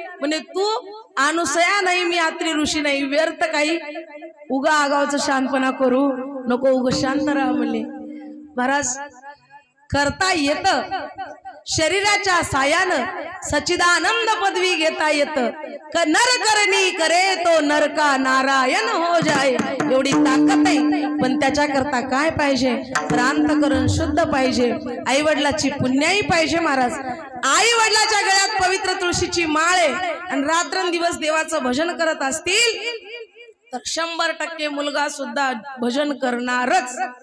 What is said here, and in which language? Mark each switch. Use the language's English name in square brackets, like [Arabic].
[Marathi] म्हणजे तू अनुसया नाही, मी आत्री ऋषी नाही. व्यर्थ काही उगा आगावचं शांतपणा करू नको, उग शांत राहा म्हणले महाराज. करता येत शरीराच्या सायानं, सच्चिदानंद पदवी घेता येत. [Hindi] नर करणी करे तो नर का नारायण हो जाय. [Marathi] एवढी ताकद आहे, पण त्याच्या करता काय पाहिजे? अंतःकरण शुद्ध पाहिजे, आई वडिलाची पुण्याई पाहिजे महाराज. आई वडिलाच्या गळ्यात पवित्र तुळशीची माळ आहे आणि रात्रंदिवस देवाचं भजन करत असतील तर 100% मुलगा सुद्धा भजन करणारच.